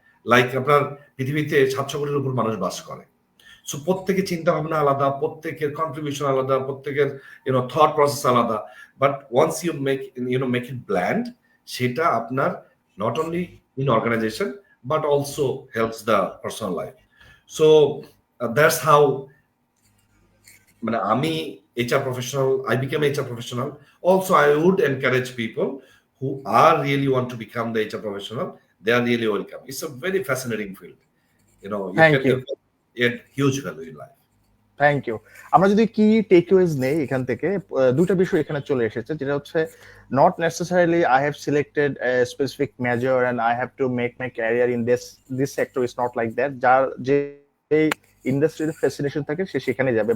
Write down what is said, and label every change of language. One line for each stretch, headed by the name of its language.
Bangla: Like আপনার পৃথিবীতে 700 কোটির উপর মানুষ বাস করে। সো প্রত্যেকের চিন্তা ভাবনা আলাদা, প্রত্যেকের কন্ট্রিবিউশন আলাদা, প্রত্যেকের থট প্রসেস আলাদা।
English: but once you make it bland,
Bangla: সেটা আপনার
English: Not only in organisation but also helps the personal life. So that's how
Bangla: মানে আমি
English: HR professional, I became HR professional. Also, I would encourage people who are really want to become the HR professional. They are really welcome. It's a very fascinating field. You thank can you, add huge value in life. Thank you.
Bangla: আমরা যদি কি টেকওয়েজ নেই এখান থেকে, দুটো বিষয় এখানে চলে এসেছে, যেটা হচ্ছে
English: Not necessarily I have selected specific major and I have to make my career in this sector, is not like that.
Bangla: যার যে ইন্ডাস্ট্রিতে ফ্যাসিনেশন থাকে সে সেখানে যাবে।